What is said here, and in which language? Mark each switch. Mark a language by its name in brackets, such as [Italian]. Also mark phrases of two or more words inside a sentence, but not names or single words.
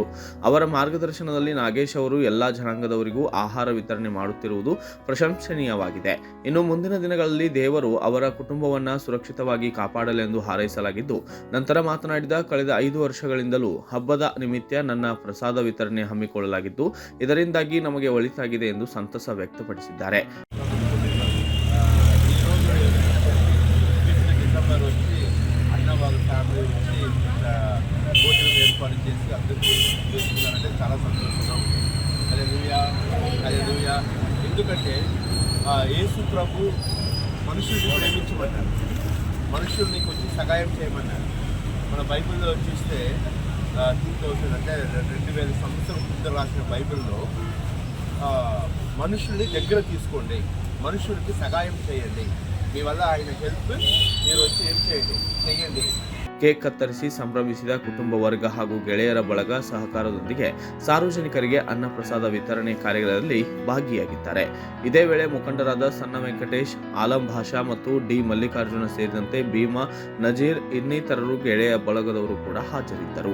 [Kannada] ಅವರ ಮಾರ್ಗದರ್ಶನದಲ್ಲಿ ನಾಗೇಶ್ ಅವರು ಎಲ್ಲಾ ಜನಾಂಗದವರಿಗೂ ಆಹಾರ ವಿತರಣೆ ಮಾಡುತ್ತಿರುವುದು ಪ್ರಶಂಸನೀಯವಾಗಿದೆ. ಇನ್ನು ಮುಂದಿನ ದಿನಗಳಲ್ಲಿ ದೇವರು ಅವರ ಕುಟುಂಬವನ್ನು ಸುರಕ್ಷಿತವಾಗಿ ಕಾಪಾಡಲೆಂದು ಹಾರೈಸಲಾಗಿದ್ದು, ನಂತರ ಮಾತನಾಡಿದ, ಕಳೆದ 5 ವರ್ಷಗಳಿಂದಲೂ ಹಬ್ಬದ ನಿಮಿತ್ತ ನನ್ನ ಪ್ರಸಾದ ವಿತರಣೆ ಹಮ್ಮಿಕೊಳ್ಳಲಾಗಿದ್ದು, ಇದರಿಂದಾಗಿ ನಮಗೆ ಒಳಿತಾಗಿದೆ ಎಂದು ಸಂತಸ ವ್ಯಕ್ತಪಡಿಸಿದ್ದಾರೆ. [Telugu] భోజనం ఏర్పాటు చేసి అందరికీ చేస్తున్నారంటే చాలా సంతోషంగా ఉంది. హల్లెలూయా. ఎందుకంటే యేసు ప్రభు మనుషుల్ని ప్రేమించమన్నారు, మనుషుల్ని కొంచెం సహాయం చేయమన్నారు. మన బైబిల్లో చూస్తే 2000 అంటే 2000 సంవత్సరం ముందు రాసిన బైబిల్లో మనుషుల్ని దగ్గర తీసుకోండి, మనుషులకి సహాయం చేయండి, మీ వల్ల ఆయన హెల్ప్ మీరు వచ్చి ఏం చేయండి. [Kannada] ಕೇಕ್ ಕತ್ತರಿಸಿ ಸಂಭ್ರಮಿಸಿದ ಕುಟುಂಬ ವರ್ಗ ಹಾಗೂ ಗೆಳೆಯರ ಬಳಗ ಸಹಕಾರದೊಂದಿಗೆ ಸಾರ್ವಜನಿಕರಿಗೆ ಅನ್ನ ಪ್ರಸಾದ ವಿತರಣೆ ಕಾರ್ಯಗಳಲ್ಲಿ ಭಾಗಿಯಾಗಿದ್ದಾರೆ. ಇದೇ ವೇಳೆ ಮುಖಂಡರಾದ ಸಣ್ಣ ವೆಂಕಟೇಶ್, ಆಲಂ ಭಾಷಾ ಮತ್ತು ಡಿ ಮಲ್ಲಿಕಾರ್ಜುನ ಸೇರಿದಂತೆ ಭೀಮಾ, ನಜೀರ್ ಇನ್ನಿತರರು ಗೆಳೆಯ ಬಳಗದವರು ಕೂಡ ಹಾಜರಿದ್ದರು.